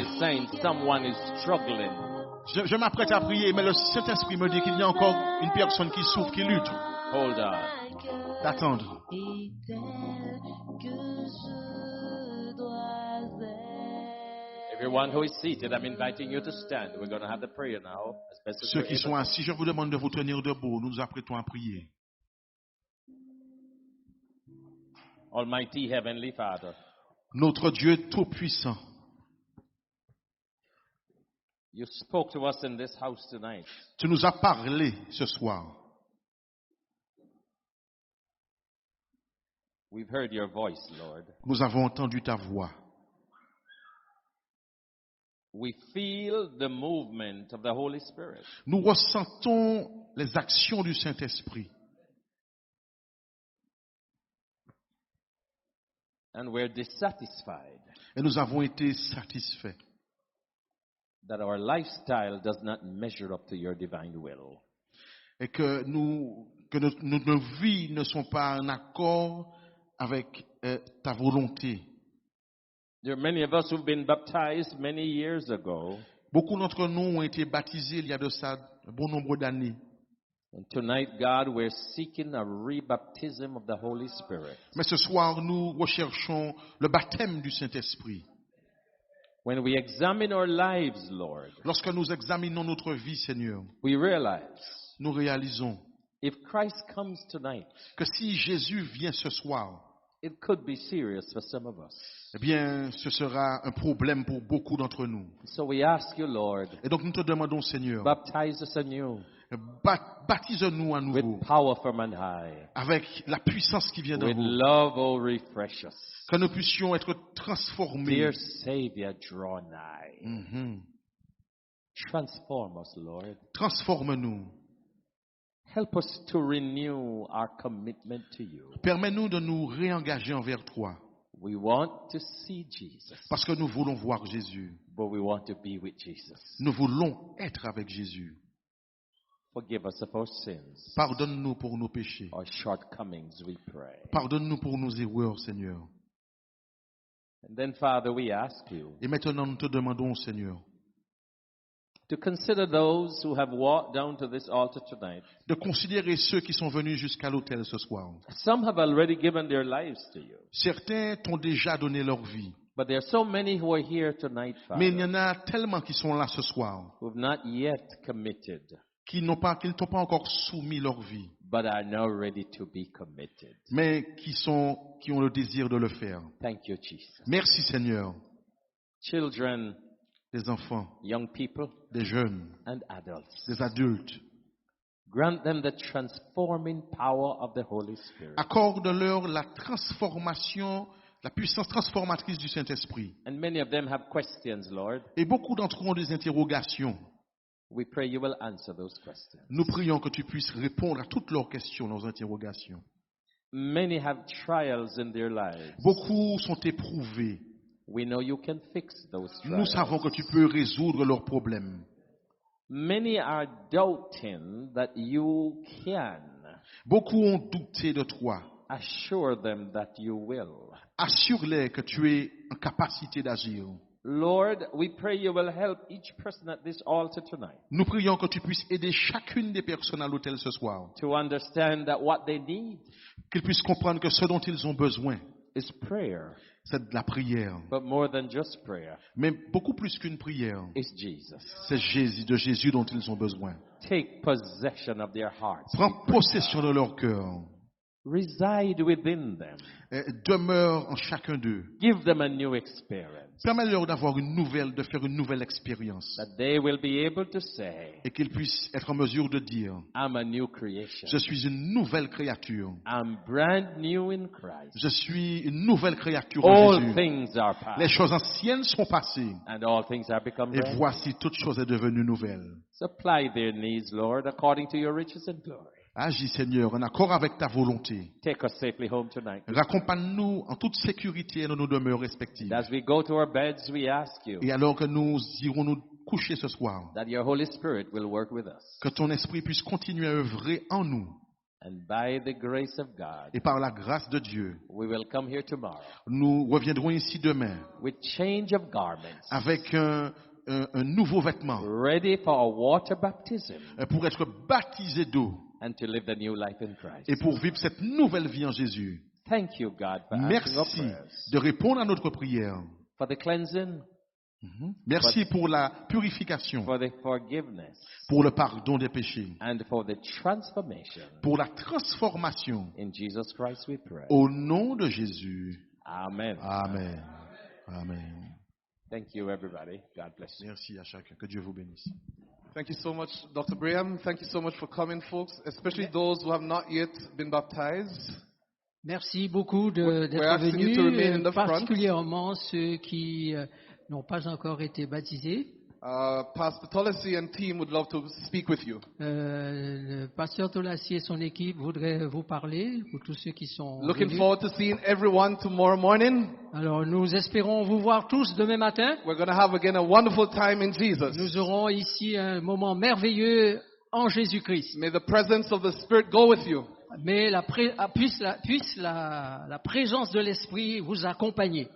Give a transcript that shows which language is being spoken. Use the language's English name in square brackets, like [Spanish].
[English] is saying someone is struggling. [French] Je m'apprête à prier, mais le Saint-Esprit me dit qu'il y a encore une personne qui souffre, qui lutte. [English] Hold on. [French] D'attendre. Et tel que je dois être. [English] Everyone who is seated, I'm inviting you to stand. We're going to have the prayer now. As best as [French] Ceux [English] we're [French] qui sont [English] able. [French] assis, je vous demande de vous tenir debout. Nous nous apprêtons à prier. [English] Almighty Heavenly Father, [French] Notre Dieu Tout-Puissant, [English] you spoke to us in this house tonight. [French] tu nous as parlé ce soir. [English] We've heard your voice, Lord. [French] Nous avons entendu ta voix. [English] We feel the movement of the Holy Spirit. [French] Nous ressentons les actions du Saint-Esprit. [English] And we're dissatisfied [French] Et nous avons été satisfaits [English] that our lifestyle does not measure up to your divine will. [French] et que nos vies ne sont pas en accord avec ta volonté. [English] There are many of us who've been baptized many years ago. [French] Beaucoup d'entre nous ont été baptisés il y a de ça un bon nombre d'années. [English] And tonight, God, we're seeking a rebaptism of the Holy Spirit. [French] Mais ce soir, nous recherchons le baptême du Saint-Esprit. [English] When we examine our lives, Lord, [French] Lorsque nous examinons notre vie, Seigneur, [English] we realize [French] nous réalisons [English] if Christ comes tonight, [French] que si Jésus vient ce soir, [English] it could be serious for some of us. [French] eh bien, ce sera un problème pour beaucoup d'entre nous. [English] So we ask you, Lord, [French] Et donc, nous te demandons, Seigneur, [English] baptize us anew [French] baptise-nous à nouveau [English] with power from on high. [French] avec la puissance qui vient d'en [English] With [French] haut. [English] love, oh, refresh us. [French] Que nous puissions être transformés. [English] Dear Savior, draw nigh. Mhm. Transform us, Lord. [French] Transforme-nous. [English] Help us to renew our commitment to you. [French] Permets-nous de nous réengager envers toi. [English] We want to see Jesus, [French] Parce que nous voulons voir Jésus. [English] but we want to be with Jesus. [French] Nous voulons être avec Jésus. [English] Forgive us of our sins, [French] Pardonne-nous pour nos péchés. [English] our shortcomings, we pray. [French] Pardonne-nous pour nos erreurs, Seigneur. [English] And then, Father, we ask you [French] Et maintenant, nous te demandons, Seigneur, [English] to consider those who have walked down to this altar tonight. [French] de considérer ceux qui sont venus jusqu'à l'autel ce soir. [English] Some have already given their lives to you, [French] Certains t'ont déjà donné leur vie. [English] but there are so many who are here tonight, [French] Mais il y [English] Father, [French] en a tellement qui sont là ce soir, [English] who have not yet committed, [French] qui ne t'ont pas encore soumis leur vie, [English] but are now ready to be committed. [French] mais qui ont le désir de le faire. [English] Thank you, Jesus. [French] Merci, Seigneur. [English] Children, [French] Des enfants, [English] young people, [French] des jeunes, [English] and adults. [French] des adultes. [English] Grant them the transforming power of the Holy Spirit. [French] Accorde-leur la transformation, la puissance transformatrice du Saint-Esprit. [English] And many of them have questions, Lord. [French] Et beaucoup d'entre eux ont des interrogations. [English] We pray you will answer those questions. [French] Nous prions que tu puisses répondre à toutes leurs questions, leurs interrogations. [English] Many have trials in their lives. [French] Beaucoup sont éprouvés. [English] We know you can fix those [French] Nous [English] trials. [French] savons que tu peux résoudre leurs problèmes. [English] Many are doubting that you can. [French] Beaucoup ont douté de toi. [English] Assure them that you will. [French] Assure-les que tu es en capacité d'agir. [English] Lord, we pray you will help each person at this altar tonight [French] Nous prions que tu puisses aider chacune des personnes à l'autel ce soir. [English] to understand that what they need [French] Qu'ils puissent comprendre que ce dont ils ont besoin, [English] is prayer. [French] c'est de la prière. [English] But more than just prayer, [French] Mais beaucoup plus qu'une prière. [English] it's Jesus. [French] C'est de Jésus dont ils ont besoin. [English] Take possession of their hearts. [French] Prends possession de leur cœur. [English] Reside within them. [French] Demeure en chacun d'eux. [English] Give them a new experience. [French] Permets-leur de faire une nouvelle expérience. [English] That they will be able to say, [French] Et qu'ils puissent être en mesure de dire, [English] I'm a new creation. [French] je suis une nouvelle créature. [English] I'm brand new in Christ. [French] Je suis une nouvelle créature en [English] All [French] Jésus. [English] things are [French] Les [English] past, [French] choses anciennes sont passées. [English] and all things are become [French] Et [English] brand new. [French] voici, toute chose est devenue nouvelle. [English] Supply their needs, Lord, according to your riches and glory. [French] Agis, Seigneur, en accord avec ta volonté. [English] Take us safely home tonight. [French] Raccompagne-nous en toute sécurité dans nos demeures respectives. [English] And as we go to our beds, we ask you [French] Et alors que nous irons nous coucher ce soir, [English] that your Holy Spirit will work with us. [French] que ton esprit puisse continuer à œuvrer en nous. [English] And by the grace of God, [French] Et par la grâce de Dieu, [English] we will come here tomorrow [French] nous reviendrons ici demain [English] with change of garments, [French] avec un nouveau vêtement [English] ready for water baptism [French] pour être baptisé d'eau [English] and to live the new life in Christ. [French] et pour vivre cette nouvelle vie en Jésus. [English] Thank you, God, for answering our [French] Merci [English] prayers, [French] de répondre à notre prière. [English] for the cleansing, [French] Merci pour la purification, [English] for the forgiveness, [French] pour le pardon des péchés, [English] and for the transformation. [French] pour la transformation. [English] In Jesus Christ we pray. [French] Au nom de Jésus. [English] Amen. [French] Amen. Amen. [English] Thank you, everybody. God bless you. [French] Merci à chacun. Que Dieu vous bénisse. [English] Thank you so much, Dr. Braham. Thank you so much for coming, folks, especially those who have not yet been baptized. [French] Merci beaucoup [English] We're [French] d'être [English] asking you to remain in [French] venus, [English] the front. [French] particulièrement ceux qui n'ont pas encore été baptisés. [English] Pastor Tolesi and team would love to speak with you. [French] Le pasteur Tolassi et son équipe voudraient vous parler, pour tous ceux qui sont [English] Looking [French] venus. [English] forward to seeing everyone tomorrow morning. [French] Alors, nous espérons vous voir tous demain matin. [English] We're going to have again a wonderful time in Jesus. [French] Nous aurons ici un moment merveilleux en Jésus-Christ. [English] May the presence of the Spirit go with you. [French] Mais puisse la présence de l'Esprit vous accompagner,